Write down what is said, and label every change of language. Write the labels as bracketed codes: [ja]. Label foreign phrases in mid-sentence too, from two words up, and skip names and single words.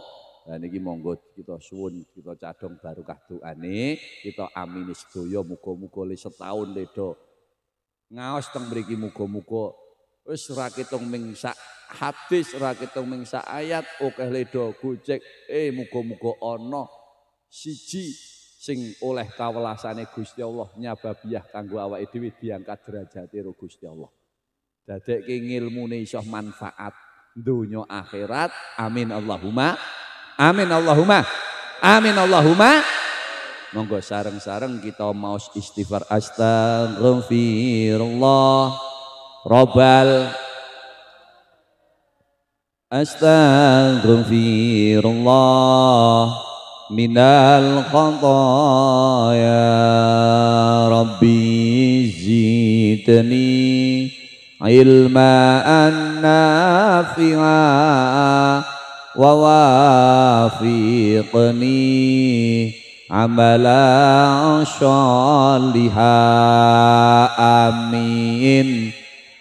[jv] Lah niki monggo kita suwun kita cadhong barokah doane, kita amini sedaya muga-muga le setahun le do ngaos teng mriki muga-muga wis ora ketung ming sak hadis, ora ketung ming sak ayat, akeh le do gojek muga-muga ana siji sing oleh kawelasane Gusti Allah nyababiah kanggo awake dhewe diangkat derajate karo Gusti Allah. Dadekke ngilmune iso manfaat donya akhirat. [ar] آمين اللهم. آمين اللهم. آمين اللهم. [jv] Monggo sareng-sareng kita maos istighfar [ar] أستغفر الله رب أستغفر الله من الخطايا رب زدني علما نافعا ووفقني عملا صالحا.